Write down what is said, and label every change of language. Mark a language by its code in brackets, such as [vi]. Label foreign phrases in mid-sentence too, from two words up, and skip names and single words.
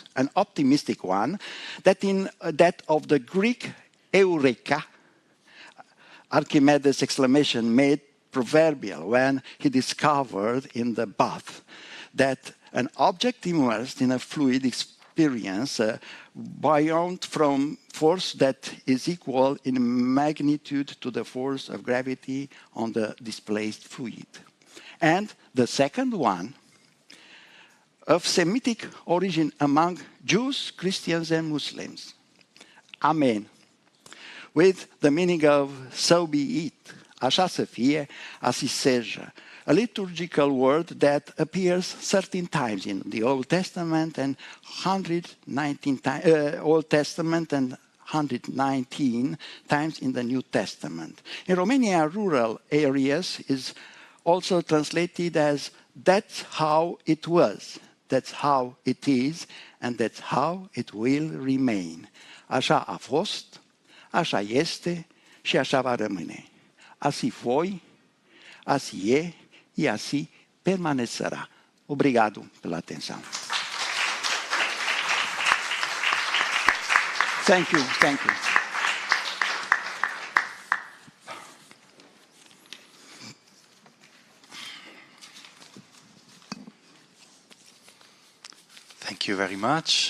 [en] An optimistic one, that of the Greek eureka, Archimedes' exclamation made proverbial when he discovered in the bath that an object immersed in a fluid experience buoyant from force that is equal in magnitude to the force of gravity on the displaced fluid. And the second one, of Semitic origin among Jews, Christians, and Muslims. Amen. With the meaning of so be it, [ro] așa să fie, [pt] assim seja. [en] A liturgical word that appears 13 times in the Old Testament and 119 times in the New Testament. In Romania, rural areas is also translated as that's how it was, that's how it is, and that's how it will remain. [ro] Așa a fost, așa este și așa va rămâne. [pt] Assim foi, assim é e assim permanecerá. Obrigado pela atenção. [en] Thank you. Thank you very much.